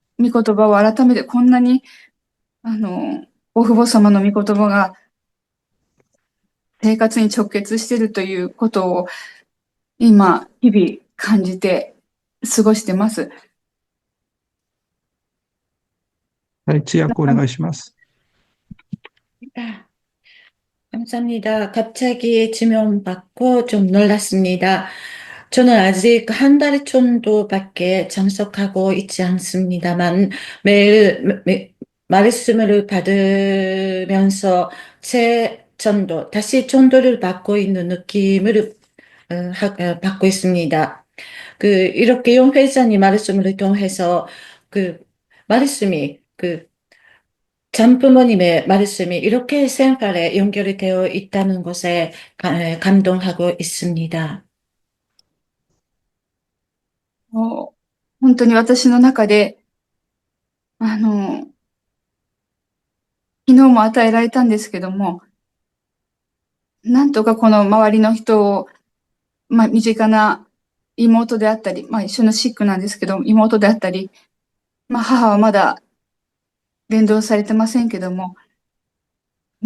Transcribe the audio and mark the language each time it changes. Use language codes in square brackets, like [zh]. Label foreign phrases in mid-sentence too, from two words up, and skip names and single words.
[ja] 御言葉を改めてこんなに、お父母様の御言葉が生活に直結しているということを今、日々感じて過ごしてます。はい、通訳お願いします。 [ko] 감사합니다. 갑자기 지명받고 좀 놀랐습니다. 저는 아직 한 달 정도밖에 참석하고 있지 않습니다만 매일 말씀을 받으면서 제 전도, 다시 전도를 받고 있는 느낌을 받고 있습니다. 이렇게 용 회장님 말씀을 통해서 말씀이 장부모님의 말씀이 이렇게 생활에 연결이 되어 있다는 것에 감동하고 있습니다. [ja] 本当に私の中で、昨日も与えられたんですけども、なんとかこの周りの人を、身近な妹であったり、一緒のシックなんですけど、妹であったり、母はまだ伝道されてませんけども、御